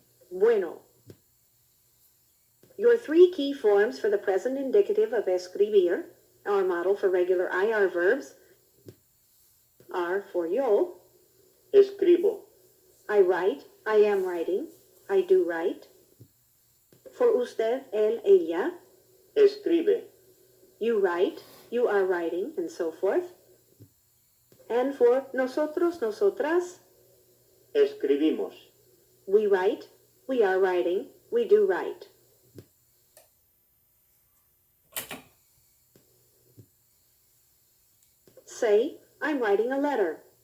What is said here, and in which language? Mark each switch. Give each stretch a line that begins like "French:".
Spanish: Bueno.
English: Your three key forms for the present indicative of escribir, our model for regular IR verbs, are for yo,
Spanish: escribo,
English: I write, I am writing, I do write. For usted, él, ella,
Spanish: escribe,
English: you write, you are writing, and so forth. And for nosotros, nosotras,
Spanish: escribimos,
English: we write, we are writing, we do write. Say, I'm writing a letter.